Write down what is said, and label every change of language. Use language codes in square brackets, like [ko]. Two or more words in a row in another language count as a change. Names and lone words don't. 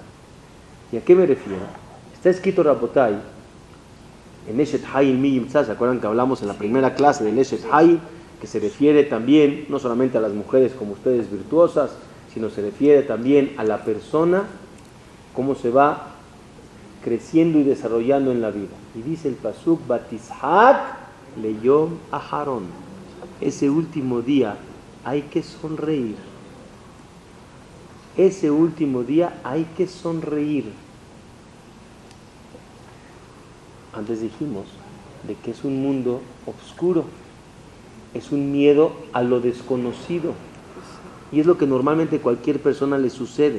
[es] ¿Y a qué me refiero? Está escrito Rabotai en [he] אשת חיל מי ימצא. [es] ¿Se acuerdan que hablamos en la primera clase del Eshet Hayil? Que se refiere también no solamente a las mujeres como ustedes virtuosas, sino se refiere también a la persona, cómo se va creciendo y desarrollando en la vida. Y dice el pasuk [he] ותשחק ליום אחרון. [es] Ese último día hay que sonreír. Ese último día hay que sonreír. Antes dijimos de que es un mundo oscuro, es un miedo a lo desconocido, y es lo que normalmente a cualquier persona le sucede.